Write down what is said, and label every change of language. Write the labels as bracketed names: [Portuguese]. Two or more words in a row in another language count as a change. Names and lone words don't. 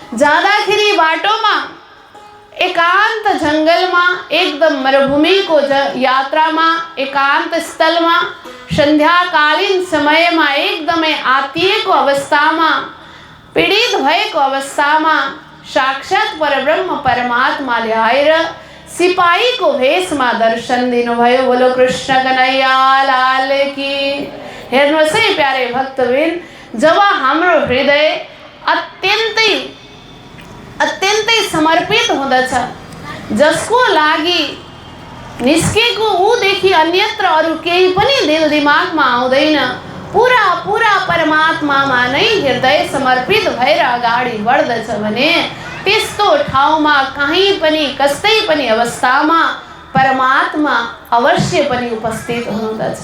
[Nepali] जाँदाखेरि बाटोमा एकांत जंगलमा, एकदम मरुभूमिको यात्रामा, एकांत स्थलमा, सन्ध्याकालीन समयमा एकदमै आत्तिएको अवस्थामा, पीडित भएको अवस्थामा साक्षात परब्रह्म परमात्माले आएर सिपाहीको भेषमा दर्शन दिनुभयो। [Hindi] बोलो कृष्ण कन्हैया लाल की। [Nepali] हेर्नुहोस् है प्यारे भक्तबिन, जब हाम्रो हृदय अत्यन्तै समर्पित हुँदछ, जसको लागि निस्केको ऊदेखि अन्यत्र अरू केही पनि दिल दिमागमा आउँदैन, पुरा परमात्मामा नै हृदय समर्पित भएर अगाडि बढ्दछ भने त्यस्तो ठाउँमा कहीँ पनि कस्तै पनि अवस्थामा परमात्मा अवश्य पनि उपस्थित हुनुहुँदछ।